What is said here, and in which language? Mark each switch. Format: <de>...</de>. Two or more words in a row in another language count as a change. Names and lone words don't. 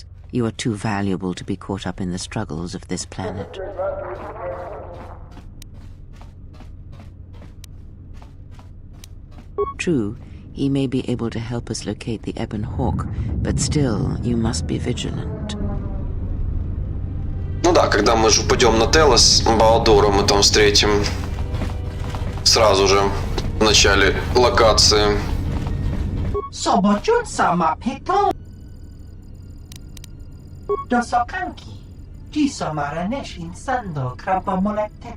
<en>You are too valuable to be caught up in the struggles of this planet. True, he may be able to help us locate the Ebon Hawk, but still, you must be vigilant.</en> <ru>Ну да, когда мы же упадем на Телос, Балдора мы там встретим сразу же в начале локации. Sobojun sama peto. Dosokanki. Jiso maranesh insando krapa moletek.</ru>